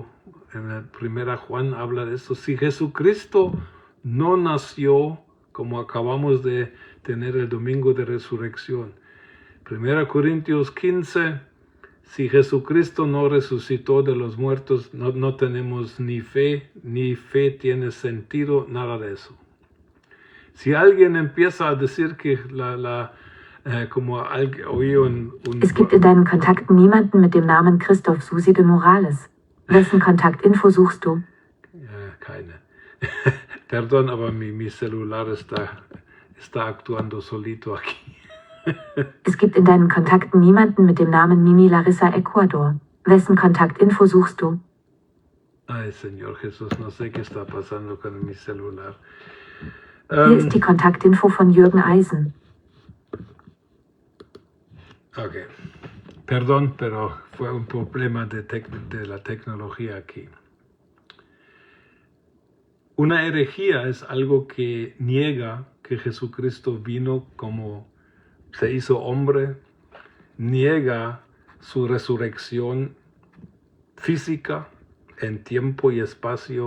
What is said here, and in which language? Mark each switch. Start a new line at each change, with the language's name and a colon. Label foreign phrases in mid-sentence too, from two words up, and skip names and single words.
Spanish: En la primera Juan habla de eso. Si Jesucristo no nació, como acabamos de tener el domingo de resurrección, 1 Corintios 15, si Jesucristo no resucitó de los muertos, no tenemos ni fe tiene sentido, nada de eso. Si alguien empieza a decir que como oí
German: Es gibt in deinen Kontakten niemanden mit dem Namen Christoph Susi de Morales. Wessen Kontaktinfo suchst du?
Spanish: Keine. Perdón, aber mi celular está actuando solito aquí.
German: Es gibt in deinen Kontakten niemanden mit dem Namen Mimi Larissa Ecuador. Wessen Kontaktinfo suchst du?
Spanish: Ay, Señor Jesús, no sé qué está pasando con mi celular.
German: Hier ist die Kontaktinfo von Jürgen Eisen.
Spanish: Ok. Perdón, pero fue un problema de la tecnología aquí. Una herejía es algo que niega que Jesucristo vino como se hizo hombre, niega su resurrección física en tiempo y espacio.